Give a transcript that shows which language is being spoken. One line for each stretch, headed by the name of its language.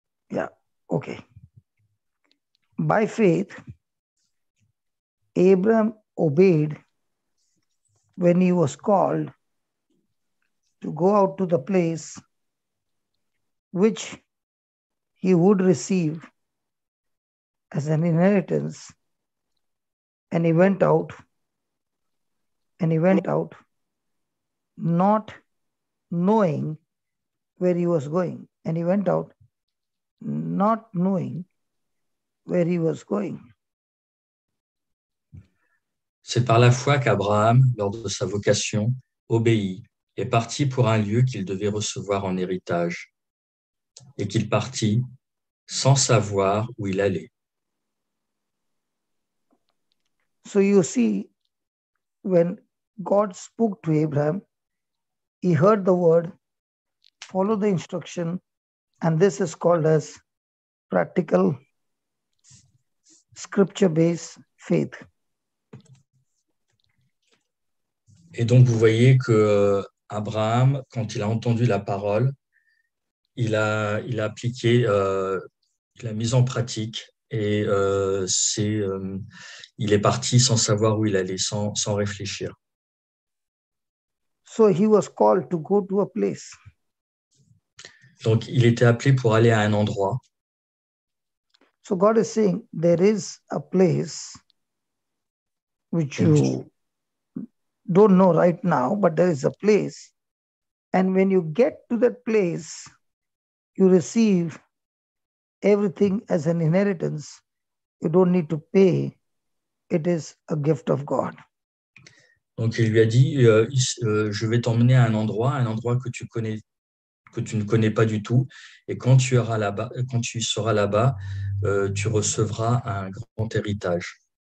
English: Yeah, okay. By faith, Abraham obeyed when he was called to go out to the place which he would receive as an inheritance, and he went out, not knowing where he was going. And he went out not knowing where he was going.
French: C'est par la foi qu'Abraham, lors de sa vocation, obéit et partit pour un lieu qu'il devait recevoir en héritage, et qu'il partit sans savoir où il allait.
English: So you see, when God spoke to Abraham, he heard the word, follow the instruction, and this is called as practical scripture-based faith.
French: Et donc, vous voyez que Abraham, quand il a entendu la parole, il a appliqué, il a mis en pratique et il est parti sans savoir où il allait, sans réfléchir.
English: So he was called to go to a place.
French: Donc, il était appelé pour aller à un endroit.
English: So God is saying there is a place which you don't know right now, but there is a place. And when you get to that place, you receive everything as an inheritance. You don't need to pay. It is a gift of God.
French: Donc, il lui a dit, je vais t'emmener à un endroit que tu connais, que tu ne connais pas du tout. Et quand tu seras là-bas, tu recevras un grand héritage.